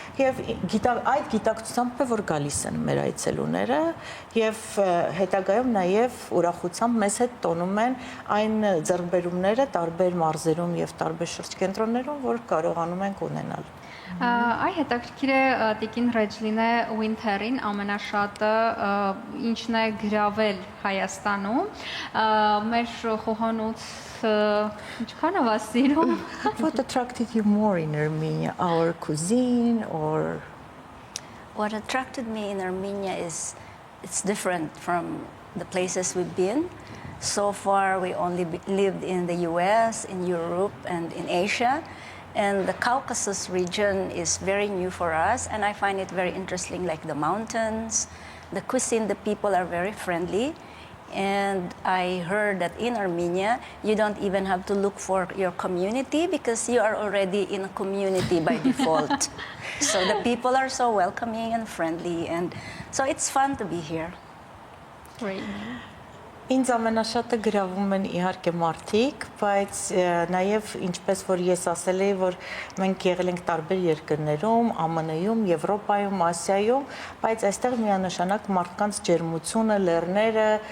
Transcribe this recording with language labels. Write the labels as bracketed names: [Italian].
[Armenian] եւ այդ գիտակցությամբ է որ գալիս են մեր այցելուները եւ հետագայում նաեւ ուրախությամբ մեզ հետ տոնում են այն ձեռքբերումները տարբեր մարզերում եւ տարբեր շրջկենտրոններում, որ կարողանում ենք ունենալ։ Այ հետաքրքիր է Տիկին Ռեջլինե Ուինթերին ամենաշատը ինչն է գրավել Հայաստանում, մեր խոհանոց ինչքան է սիրում։ [English] What attracted you more in Armenia, our cuisine or What attracted me in Armenia is it's different from the places we've been. So far, we only lived in the US, in Europe, and in Asia. And the Caucasus region is very new for us, and I find it very interesting, like the mountains, the cuisine, the people are very friendly. And I heard that in Armenia, you don't even have to look for your community because you are already in a community by default. So the people are so welcoming and friendly, and so it's fun to be here. Great. [Armenian] Ինձ ամենաշատը գրավում են իհարկե մարդիկ, բայց նաև ինչպես որ ես ասել էի, որ մենք եղել ենք տարբեր երկրներում, ԱՄՆ-ում, Եվրոպայում, Ասիայում, բայց այստեղ միանշանակ մարդկանց ջերմությունը, լեռները,